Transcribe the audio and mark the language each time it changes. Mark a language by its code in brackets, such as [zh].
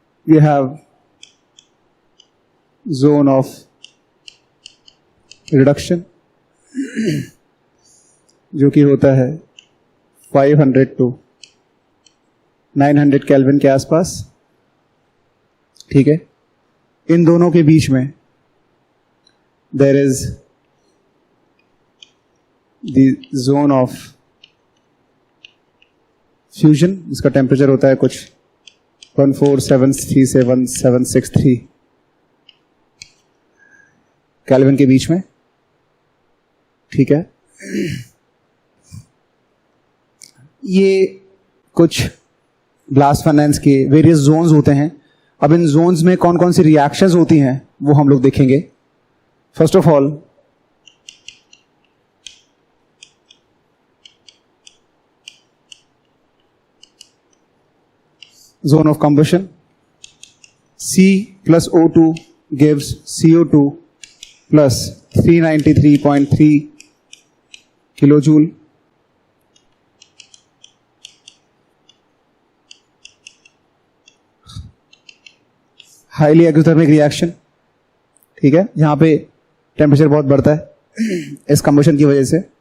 [en] We have zone of reduction [hi] जो कि होता है 500 to 900 केल्विन के आसपास, ठीक है। इन दोनों के बीच में [en] there is the zone of fusion। [hi] इसका टेम्परेचर होता है कुछ 1473 से 1763 केल्विन के बीच में, ठीक है। ये कुछ ब्लास्ट फर्नेस के वेरियस जोन्स होते हैं। अब इन जोन्स में कौन कौन सी रिएक्शंस होती हैं वो हम लोग देखेंगे। [en] First of all zone of combustion, C plus O2 gives CO2 plus 393.3 kilo joule, highly exothermic reaction. [hi] ठीक है, यहां पे टेम्परेचर बहुत बढ़ता है इस कंबशन की वजह से।